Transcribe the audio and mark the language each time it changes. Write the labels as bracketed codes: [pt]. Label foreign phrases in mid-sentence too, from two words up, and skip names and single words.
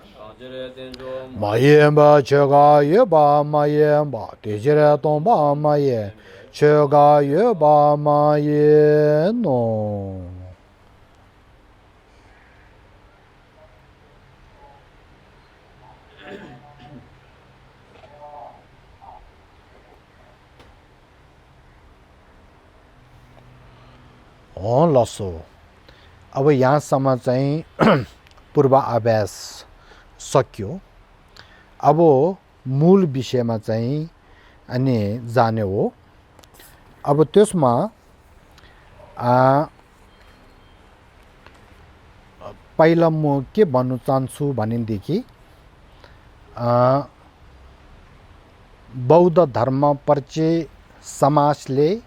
[ne] mayemba chega yeba mayemba tejere tomba maye Chega yeba ma ye no. On lasso. अब यहाँसम्म चाहिँ पूर्व अभ्यास सक्यो अब मूल विषयमा चाहिँ अनि जाने हो अब त्यसमा पहिला म के भन्नु चाहन्छु भनेदेखि बौद्ध धर्म परिचय समाजले